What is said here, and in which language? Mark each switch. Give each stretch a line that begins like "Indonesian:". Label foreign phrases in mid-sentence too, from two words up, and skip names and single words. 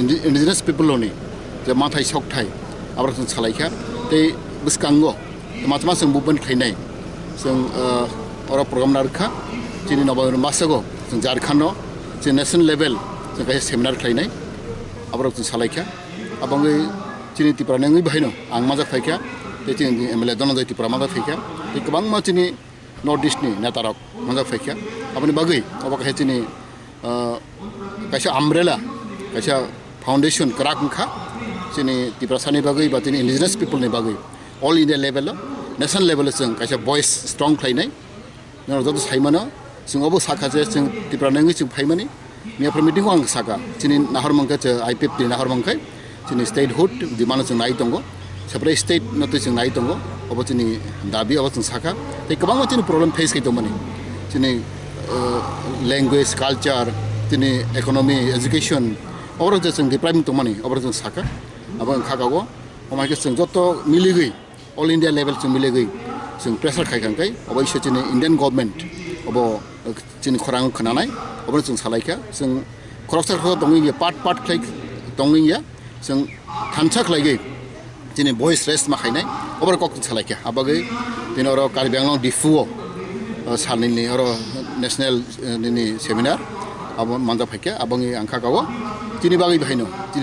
English: indigenous people
Kok Borok: ni je mathai sok thai abro chung salaikha tei biskango matma sung movement khainai sung ora program narkha chini November masago sung Jharkhand no chini
English: national level
Kok Borok: sung kai seminar khainai abro chung salaikha abangai chini Tripura nangai bahaino ang maja phaika tei chini MLA Donald Tripura maja phaika tei kabang ma chini
English: north east
Kok Borok: ni netarok maja phaika aboni bagai abaka chini kaisa umbrella kaisa foundation karak kha chini Tripura sani bagai ba chini
English: indigenous people
Kok Borok: ni bagai
English: all India level national level
Kok Borok: sung kaisa
English: voice strong
Kok Borok: khainai no joto saimano sung obo sakha je sung Tripura nangai sung phaimani miapra meeting ko ang saka chini nahar mangka che IPF ni nahar mangkai chini statehood di mana chung nai tongo
English: separate state
Kok Borok: no to chung nai tongo obo chini dabi obo chung saka tei kabang chini
English: problem face
Kok Borok: kai tomani chini
English: language culture
Kok Borok: chini
English: economy education
Kok Borok: obo chung depriving tomani obo chung saka abo khagago omai ke chung joto miligei
English: all India level
Kok Borok: chung miligei chung pressure khai kai obo ise chini
English: Indian government
Kok Borok: obo chini khorang khananai obo chung salaika chung khoroksa kho dongi part khai dongi ya sung thanchak lagi chini
English: voice rest
Kok Borok: ma khainai obar kok chalaike abagai tinoro Karibang difu salni oro national ni seminar abo manja phaike abangi angkha kago chini bagai bhaino chini